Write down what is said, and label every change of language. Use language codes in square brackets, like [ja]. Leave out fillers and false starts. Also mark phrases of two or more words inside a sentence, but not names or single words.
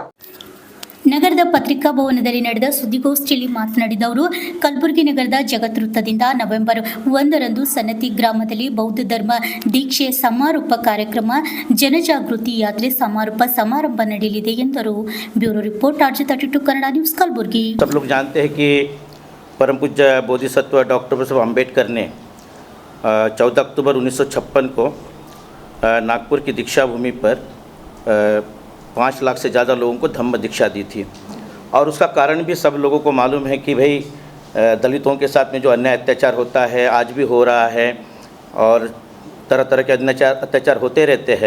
[kn] ನಗರದ ಪತ್ರಿಕಾ ಭವನದಲ್ಲಿ ನಡೆದ ಸುದ್ದಿಗೋಷ್ಠಿಯಲ್ಲಿ ಮಾತನಾಡಿದ ಅವರು, ಕಲಬುರಗಿ ನಗರದ ಜಗತ್ ವೃತ್ತದಿಂದ ನವೆಂಬರ್ 1ರಂದು ಸನ್ನತಿ ಗ್ರಾಮದಲ್ಲಿ ಬೌದ್ಧ ಧರ್ಮ ದೀಕ್ಷೆ ಸಮಾರೋಪ ಕಾರ್ಯಕ್ರಮ, ಜನಜಾಗೃತಿ ಯಾತ್ರೆ ಸಮಾರೋಪ ಸಮಾರಂಭ ನಡೆಯಲಿದೆ ಎಂದರು. [en] Bureau report [kn] RJ32 ಕನ್ನಡ ನ್ಯೂಸ್ ಕಲಬುರಗಿ. [hi] सब लोग जानते हैं कि परम पूज्य बोधिसत्व डॉक्टर बाबा अम्बेडकर ने 14 अक्टूबर 1956 को नागपुर की दीक्षा भूमि पर 5 लाख से ज़्यादा लोगों को धम्म दीक्षा दी थी। और उसका कारण भी सब लोगों को मालूम है कि भाई दलितों के साथ में जो अन्याय अत्याचार होता है, आज भी हो रहा है और तरह तरह के अत्याचार होते रहते हैं।